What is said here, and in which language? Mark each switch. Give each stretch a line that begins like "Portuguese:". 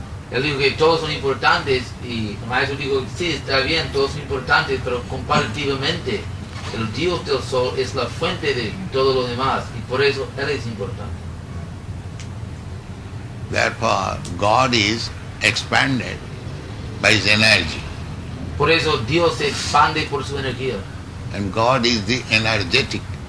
Spanish: Él dijo que todos son importantes y el maestro dijo, sí, está bien, todos son importantes, pero comparativamente el Dios del Sol es la fuente de todo lo demás y por eso Él es importante.
English: Therefore God is expanded by his energy.
Spanish: Por eso Dios se expande por su energía
English: And God is the energetic.